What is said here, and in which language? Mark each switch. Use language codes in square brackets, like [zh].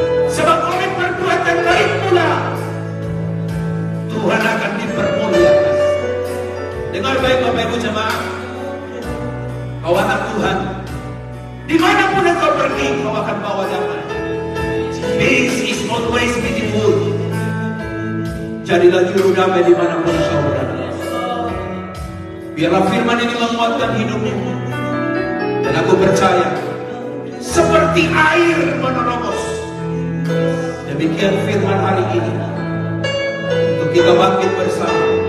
[id] Sebab oleh perbuatan baik pula Tuhan akan dipermuliakan. Dengar baik Bapak Ibu jemaat, kau anak Tuhan, dimanapun engkau pergi kau akan bawa damai. [en] Peace is always beautiful. [id] Jadilah juru damai dimanapun kau berada. Biarlah firman ini menguatkan hidupmu. Dan aku percaya, seperti air menerobos, demikian firman hari ini, untuk kita bangkit bersama.